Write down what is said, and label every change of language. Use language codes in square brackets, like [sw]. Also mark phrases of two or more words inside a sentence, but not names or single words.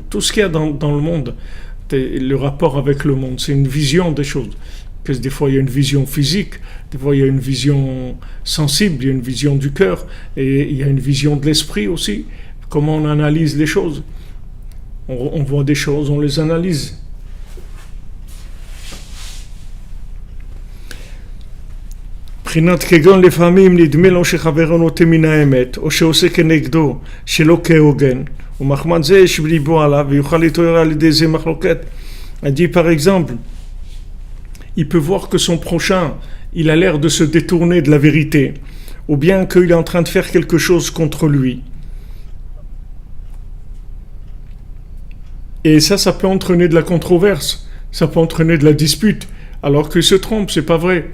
[fr] Tout ce qu'il y a dans le monde, le rapport avec le monde, c'est une vision des choses. Que des fois il y a une vision physique, des fois il y a une vision sensible, il y a une vision du cœur, et il y a une vision de l'esprit aussi. Comment on analyse les choses. On voit des choses, on les analyse. [he] מבחינת כגון לפעמים נדמה לו שחברו נוטה מן האמת, או שעושה כנגדו שלא כהוגן, ומחמד זה יש בליבו עליו ויוכל להתעורר על ידי זה מחלוקת. [fr] Elle dit par exemple, il peut voir que son prochain, il a l'air de se détourner de la vérité, ou bien qu'il est en train de faire quelque chose contre lui. Et ça peut entraîner de la controverse, ça peut entraîner de la dispute, alors qu'il se trompe, c'est pas vrai.